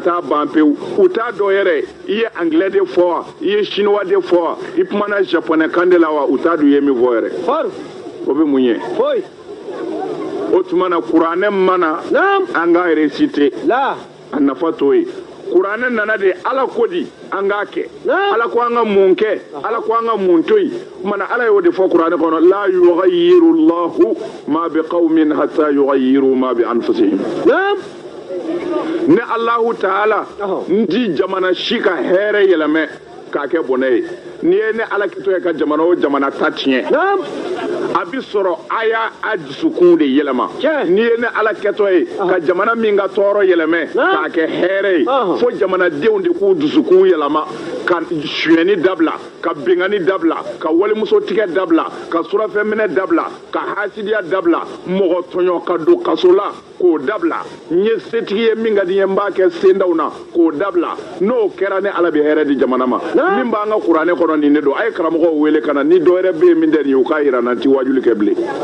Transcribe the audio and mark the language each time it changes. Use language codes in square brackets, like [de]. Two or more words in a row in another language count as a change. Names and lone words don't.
[bm] taa ban pewu u t'a dɔn yɛrɛ i ye anglais de fɔ wa i ye chinois de fɔ wa i kumana japonais kan de la wa u t'a dɔn i ye min fɔ yɛrɛ o bɛ mun ye o tuma na kuranɛ mana an k'a réciter a nafa t'o ye kuranɛ nana de ala ko di an k'a kɛ ala ko an ka mun kɛ ala ko an ka mun to yen mana ala y'o de fɔ kuranɛ kɔnɔ la [ar] يغير الله ما بقوم حتى يغيروا ما بأنفسهم [bm] ne [ar] الله تعالى [bm] ndi jamana si ka hɛrɛ yɛlɛmɛ k'a kɛ bɔnɛ ye n'i ye ne ala kɛtɔ ye ka jamana o jamana ta tiɲɛ a bi sɔrɔ a y'a dusukun de yɛlɛma n'i ye ne ala kɛtɔ ye ka jamana min ka tɔɔrɔ yɛlɛmɛ k'a kɛ hɛrɛ ye fo jamanadenw de k'u dusukun yɛlɛma ka suyɛni dabila ka bengani dabila ka walimuso tigɛ dabila ka surafɛnminɛ dabila ka hasidiya dabila mɔgɔ tɔɲɔ ka don kaso la k'o dabila n ye setigi ye min ka di n ye n b'a kɛ sendaw na k'o dabila n'o kɛra ne ala bɛ hɛrɛ di jamana ma min b'an ka kuranɛ kɔnɔ nin de don a ye karamɔgɔw wele ka na ni dɔ wɛrɛ bɛ yen min tɛ nin ye u k'a yira n na n ti wajuli kɛ bilen.